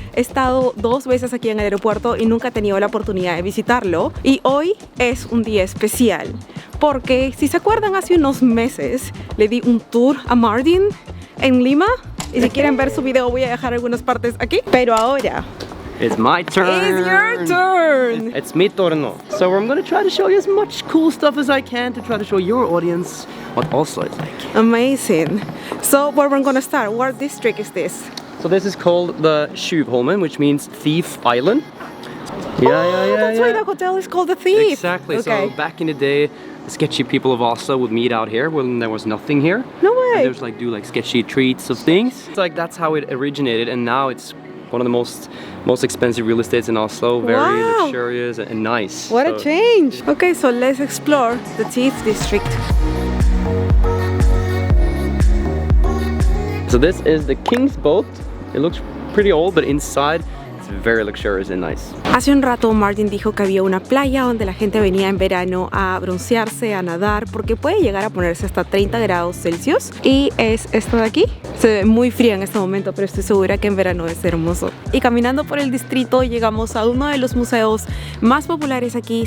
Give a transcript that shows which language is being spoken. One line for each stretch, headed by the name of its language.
Spanish: He estado 2 veces aquí en el aeropuerto y nunca he tenido la oportunidad de visitarlo. Y hoy es un día especial porque, si se acuerdan, hace unos meses le di un tour a Martin en Lima. Y si quieren ver su video voy a dejar algunas partes aquí. Pero ahora
English: it's my turn. It's your turn. It's
Spanish: mi turno.
English: So I'm going to try to show you as much cool stuff as I can to try to show your audience what Oslo is like. Amazing. So where we're going to start? What district is this? So this is called the Tjuvholmen, which means Thief Island. That's why the hotel is called the Thief. Exactly. Okay. So back in the day, the sketchy people of Oslo would meet out here when there was nothing here. No way. And there was do sketchy treats of things. It's like that's how it originated, and now it's one of the most expensive real estates in Oslo. Very luxurious and nice. What a change. Okay, so let's explore the Thief district. So this is the King's Boat. It looks pretty old, but inside it's very luxurious and nice.
Spanish: Hace un rato Martin dijo que había una playa donde la gente venía en verano a broncearse, a nadar, porque puede llegar a ponerse hasta 30 grados Celsius. Y es esto de aquí. Se ve muy fría en este momento, pero estoy segura que en verano es hermoso. Y caminando por el distrito llegamos a uno de los museos más populares aquí.